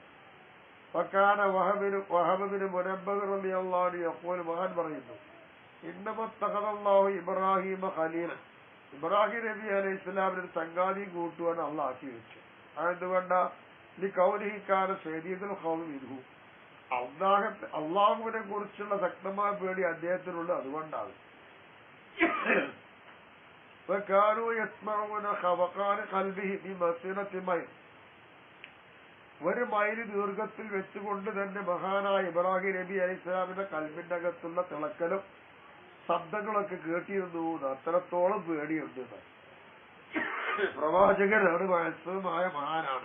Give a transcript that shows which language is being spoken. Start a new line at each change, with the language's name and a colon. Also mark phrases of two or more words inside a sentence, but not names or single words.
Arabic: وكان وهب بن منبه رضي الله عنه يقول,
Malayalam: മഹാൻ പറയുന്നു,
Arabic: إنما اتخذ الله إبراهيم خليلا,
Malayalam: ഇബ്രാഹിം നബി
Arabic: عليه السلام
Malayalam: ഒരു സംഗാതിയും കൂട്ടുവാൻ അള്ളാഹ് ആക്കി വെച്ചു. അതെന്തുകൊണ്ട?
Arabic: لقوله كان شديد الخوف منه,
Malayalam: അള്ളാഹുവിനെ കുറിച്ചുള്ള ശക്തമായ പേടി അദ്ദേഹത്തിനുള്ളത് അതുകൊണ്ടാണ്.
Arabic: وكانوا يسمعون خفقان قلبه بمسيرة ميل,
Malayalam: ഒരു മൈൽ ദീർഘത്തിൽ വെച്ചുകൊണ്ട് തന്നെ മഹാനായ ഇബ്രാഹിം നബി
Arabic: عليه السلام
Malayalam: കൽബിന്റെ അകത്തുള്ള തിളക്കലും ശബ്ദങ്ങളൊക്കെ കേട്ടിരുന്നു. അത്രത്തോളം പേടിയുണ്ട്. പ്രവാചകനാണ്, വയസ്സുമായ മഹാനാണ്.